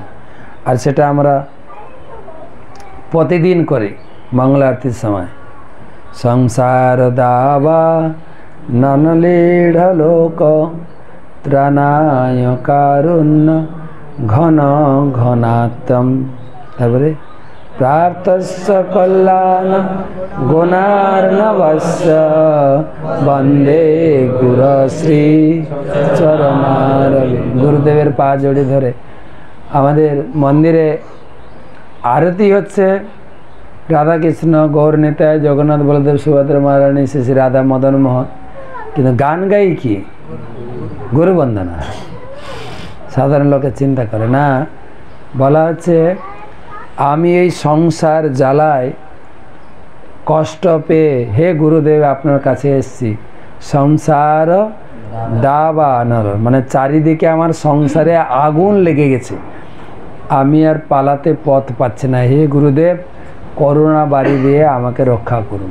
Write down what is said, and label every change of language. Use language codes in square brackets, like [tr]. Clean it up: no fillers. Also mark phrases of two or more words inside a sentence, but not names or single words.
[bn] আর সেটা আমরা প্রতিদিন করি মঙ্গল আরতির সময়। [sa] সংসার দাবা ননলীঢ় লোক ত্রাণায় কারুণ্য ঘন ঘনাত্ম। তারপরে प्राप्तस्य कल्याण गुणार्णवस्य वंदे गुरुश्री चरणारविंद। [bn] গুরুদেবের পা জড়ি ধরে আমাদের মন্দিরে আরতি হচ্ছে রাধা কৃষ্ণ গৌর নিতাই জগন্নাথ বলদেব সুভদ্রা মহারানী শ্রী শ্রী রাধা মদন মোহন, কিন্তু গান গাই কি গুরু বন্দনা। সাধারণ লোকে চিন্তা করে না, বলা হচ্ছে আমি এই সংসার জ্বালায় কষ্ট পেয়ে হে গুরুদেব আপনার কাছে এসেছি, সংসার দাবানল মানে চারিদিকে আমার সংসারে আগুন লেগে গেছে, আমি আর পালাতে পথ পাচ্ছি না, হে গুরুদেব করুণা বাড়ি দিয়ে আমাকে রক্ষা করুন।